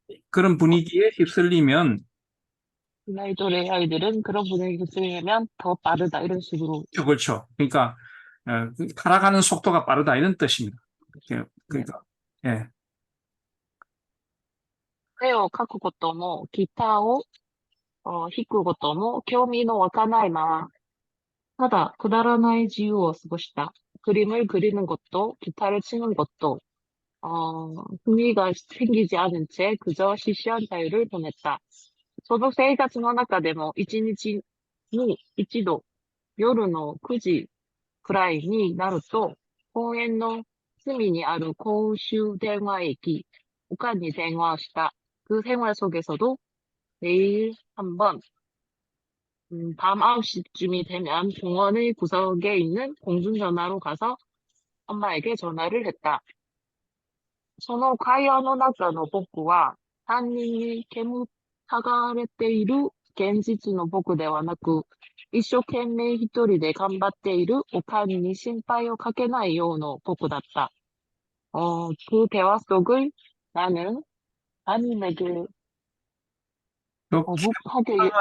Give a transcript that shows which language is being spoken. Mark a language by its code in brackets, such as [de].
[ko] 그런 분위기에 휩쓸리면 이 나이 또래의 아이들은 그런 분위기를 쓰려면 더 빠르다 이런 식으로 그렇죠. 그러니까 살아가는 속도가 빠르다 이런 뜻입니다. 그러니까 예. [ja] 絵を描くこともギターを弾くことも興味の湧かないまま、ただくだらない自由を過ごした。 [ko] 그림을 그리는 것도 기타를 치는 것도 흥미가 생기지 않은 채 그저 시시한 자유를 보냈다. [ja] その生活の中でも一日に一度夜の9時くらいになると公園の隅にある公衆電話駅、오칸に電話をした。 [ko] 그 생활 속에서도 매일 한 번, 밤 9시쯤이 되면 공원의 구석에 있는 공중전화로 가서 엄마에게 전화를 했다. [ja] その会話の中の僕は担任に煙たがれている現実の僕ではなく、一生懸命一人で頑張っているおかんに心配をかけないような僕だった. [ko] 그 대화 속을 나는 아님에게 거북하게